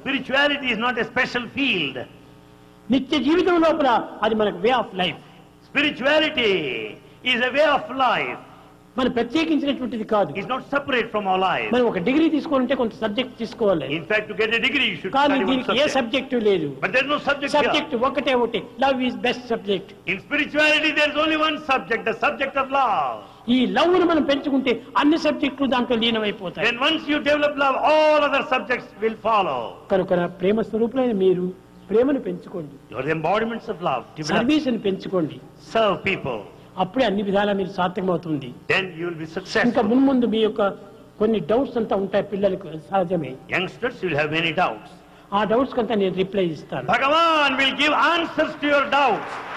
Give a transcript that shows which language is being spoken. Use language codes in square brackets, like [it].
[en] Spirituality is not a special field. [te] నిత్య జీవితం లోపల అది మనకు [en] Way of life. Spirituality is a way of life. [te] మనం ప్రత్యేకించినటువంటిది కాదు. [en] It's not separate from our life. [te] మనం ఒక డిగ్రీ తీసుకోవాలంటే కొంత సబ్జెక్ట్ తీసుకోవాలి. [en] In fact, to get a degree, you should [te] కానీ [en] study one [te] దీనికి ఏ [en] subject. [te] సబ్జెక్ట్ లేదు. [en] But there's no subject [te] subject [en] here. [te] ఒకటే ఒకటి. [en] Love is best subject. In spirituality, there's only one subject, the subject of love. [te] ఈ love ను మనం పెంచుకుంటే అన్ని సబ్జెక్టులు దాంట్లో లీనమైపోతాయి. [en] Then once you develop love, all other subjects will follow. [te] కనుక ప్రేమ స్వరూపులైన మీరు ప్రేమను పెంచుకోండి. [en] You are the embodiments of love. Develop, [te] సర్వీస్ని పెంచుకోండి. [en] serve people. [te] అప్పుడే అన్ని విధాలా మీరు సార్థకమవుతుంది. [en] Then you will be [te] ఇంకా [en] successful. [te] మున్ముందు మీ యొక్క కొన్ని డౌట్స్ అంతా ఉంటాయి పిల్లలకు, సహజమే. [en] Youngsters, you will have many doubts. [te] ఆ డౌట్స్ కంతా నేను రిప్లై ఇస్తాను. [en] Bhagavan will give answers to your doubts.